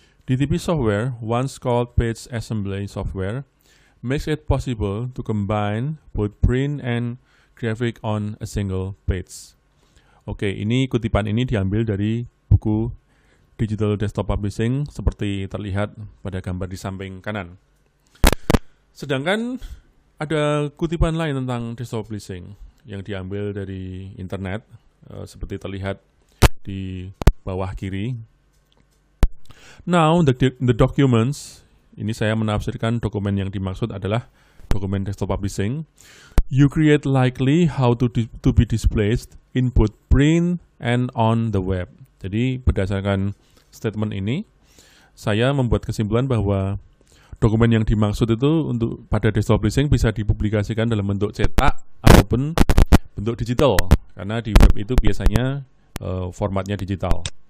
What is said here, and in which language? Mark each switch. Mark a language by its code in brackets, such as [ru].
[en] DTP software, once called page assembly software, makes it possible to combine both print and graphic on a single page. [id] Oke, ini kutipan ini diambil dari buku Digital Desktop Publishing seperti terlihat pada gambar di samping kanan. Sedangkan ada kutipan lain tentang Desktop Publishing yang diambil dari internet, seperti terlihat di bawah kiri. [en] Now, the documents, [id] ini saya menafsirkan dokumen yang dimaksud adalah dokumen Desktop Publishing. [en] You create likely how to be displayed in both print and on the web. [id] Jadi berdasarkan statement ini, saya membuat kesimpulan bahwa dokumen yang dimaksud itu untuk pada Desktop Publishing bisa dipublikasikan dalam bentuk cetak ataupun bentuk digital, karena di web itu biasanya formatnya digital.